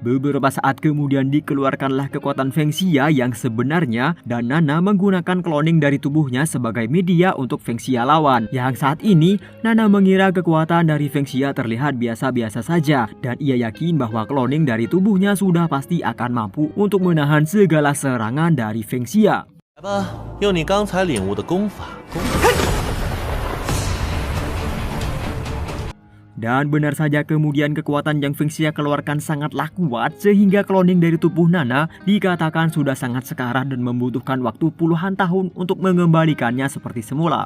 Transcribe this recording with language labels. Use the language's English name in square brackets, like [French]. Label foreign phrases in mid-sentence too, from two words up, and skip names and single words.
[Indonesian] Beberapa saat kemudian dikeluarkanlah kekuatan Feng Xia yang sebenarnya dan Nana menggunakan cloning dari tubuhnya sebagai media untuk Feng Xia lawan. Yang saat ini Nana mengira kekuatan dari Feng Xia terlihat biasa-biasa saja dan ia yakin bahwa cloning dari tubuhnya sudah pasti akan mampu untuk menahan segala serangan dari Feng Xia. [Chinese] 来吧，用你刚才领悟的功法。 [Indonesian] Dan benar saja kemudian kekuatan yang Feng Xia keluarkan sangatlah kuat sehingga cloning dari tubuh Nana dikatakan sudah sangat sekarat dan membutuhkan waktu puluhan tahun untuk mengembalikannya seperti semula.